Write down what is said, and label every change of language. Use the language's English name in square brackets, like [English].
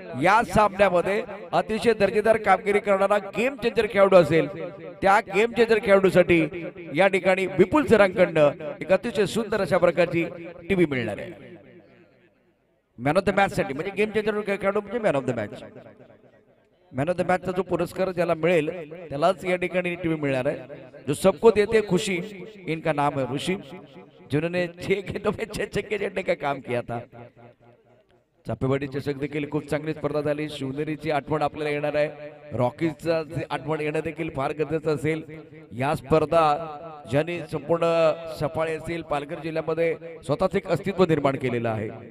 [Marathi] या सामन्यामध्ये अतिशय दर्जेदार कामगिरी करणारा गेम चेंजर खेळाडू असेल, त्या गेम चेंजर खेळाडूसाठी या ठिकाणी विपुल सरांकडनं एक अतिशय सुंदर अशा प्रकारची टीव्ही मिळणार आहे. मॅन ऑफ द मॅच साठी, म्हणजे गेम चेंजर खेळाडू म्हणजे man of the match. Man of the मॅचचा जो पुरस्कार ज्याला मिळेल त्यालाच या ठिकाणी टीव्ही मिळणार आहे. [Hindi] जो सबको देते खुशी, इनका नाम है ऋषि, जिन्होंने 6 गेंदों में 6 छक्के जड़ने का काम किया था. [Marathi] चापेवाडी चषक देखील खूप चांगली स्पर्धा झाली. शिवनेरीची आठवण आपल्याला येणार आहे, रॉकीजचा आठवण येणं देखील फार गरजेचं असेल. या स्पर्धा ज्यांनी संपूर्ण सफाळे असेल पालघर जिल्ह्यामध्ये स्वतःच एक अस्तित्व निर्माण केलेलं आहे.